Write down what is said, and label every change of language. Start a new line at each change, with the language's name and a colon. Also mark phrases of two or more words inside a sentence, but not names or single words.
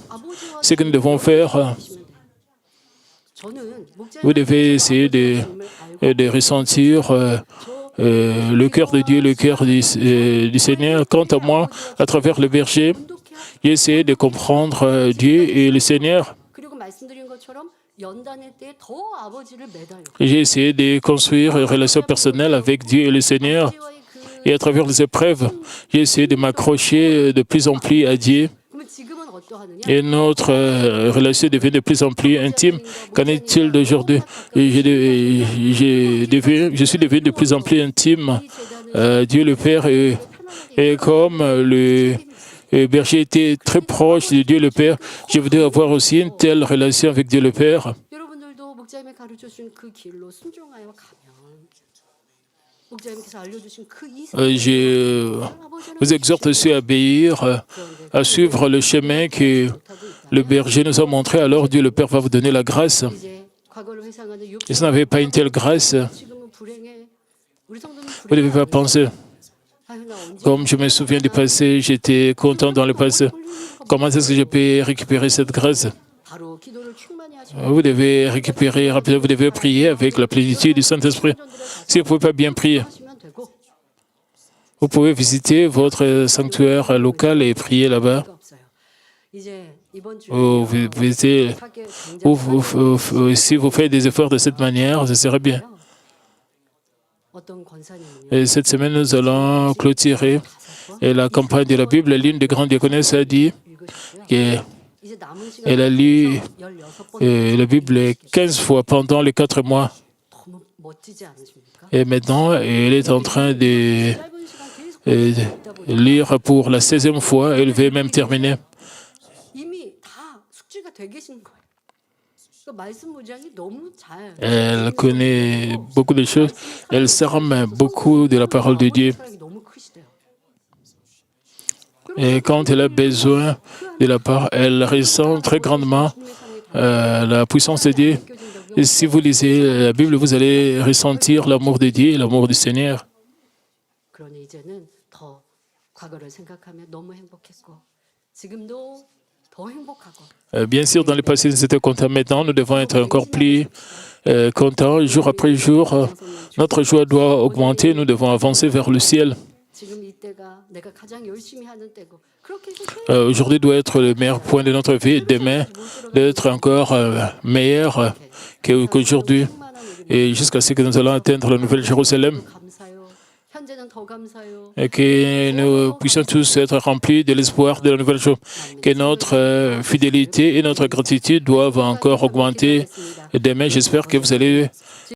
French: Ce que nous devons faire, vous devez essayer de ressentir le cœur de Dieu, le cœur du Seigneur. Quant à moi, à travers le berger, j'ai essayé de comprendre Dieu et le Seigneur.
Korean: 연단의 때에 더 아버지를 매달려.
French: J'ai essayé de construire une relation personnelle avec Dieu et le Seigneur.
Korean: 아버지와의 그
French: Et à travers les épreuves, j'ai essayé de m'accrocher de plus en plus à Dieu.
Korean: 그러면 지금은 어떠하느냐?
French: Et notre relation devient de plus en plus intime. Qu'en est-il d'aujourd'hui? Je suis devenu de plus en plus intime à Dieu le Père. Et comme le berger était très proche de Dieu le Père, je voudrais avoir aussi une telle relation avec Dieu le Père.
Korean: 여러분들도 목자님이 가르쳐 주신 그 길로 순종하여 가면 목자님께서 알려주신 그
French: Je vous exhorte aussi à obéir, à suivre le chemin que le berger nous a montré. Alors Dieu le Père va vous donner la grâce.
Korean: 이제 과거를 회상하는
French: Et si vous n'avez pas une telle grâce,
Korean: 지금은 불행해. 우리 성도는
French: vous ne devez pas penser.
Korean: 아유, 나 언제
French: Comme je me souviens du passé, j'étais content dans le passé. Comment est-ce que je peux récupérer cette grâce?
Korean: 바로 기도를 충만히 하시고
French: Vous devez récupérer rapidement, vous devez prier avec la plénitude du Saint-Esprit. Si vous ne pouvez pas bien prier,
Korean: 하시면 되고
French: vous pouvez visiter votre sanctuaire local et prier là-bas.
Korean: 거 없어요. 이제 이번 주에
French: Ou vous visitez,
Korean: 하게
French: ou
Korean: 굉장히
French: si vous faites des efforts de cette manière, ce serait bien.
Korean: 어떤 권사님은요.
French: Et cette semaine, nous allons clôturer et la campagne de la Bible. L'une des grandes diaconesses a dit
Korean: 읽으셨고요.
French: qu'elle
Korean: 이제 남은 시간
French: a lu
Korean: 16번
French: la Bible 15 fois pendant les 4 mois.
Korean: 너무 멋지지 않으십니까?
French: Et maintenant, elle est en train de
Korean: 짧은 시간 계속 읽다 보니까
French: lire pour la 16e fois. Elle veut même terminer.
Korean: 이미 다 숙지가 돼 계신 거예요. 그 말씀 무장이 너무 잘
French: Elle connaît beaucoup de choses. Elle s'arme beaucoup de la parole de Dieu.
Korean: 사랑이 너무 크시대요.
French: Et quand elle a besoin de la part, elle ressent très grandement la puissance de Dieu. Et si vous lisez la Bible, vous allez ressentir l'amour de Dieu et l'amour du Seigneur.
Korean: 그러니 이제는 더 과거를 생각하며 너무 행복했고 지금도 더 행복하고
French: Bien sûr, dans le passé, nous étions contents. Maintenant, nous devons être encore plus contents. Jour après jour, notre joie doit augmenter. Nous devons avancer vers le ciel.
Korean: 지금 이때가 내가 가장 열심히 하는 때고 그렇게 해서
French: Aujourd'hui doit être le meilleur point de notre vie. Demain, d'être encore meilleur qu'aujourd'hui. Et jusqu'à ce que nous allons atteindre la Nouvelle Jérusalem.
Korean: 감사요. 현재는 더 감사요.
French: Et que nous puissions tous être remplis de l'espoir de la nouvelle chose. Que notre fidélité et notre gratitude doivent encore augmenter. Et demain, j'espère que vous allez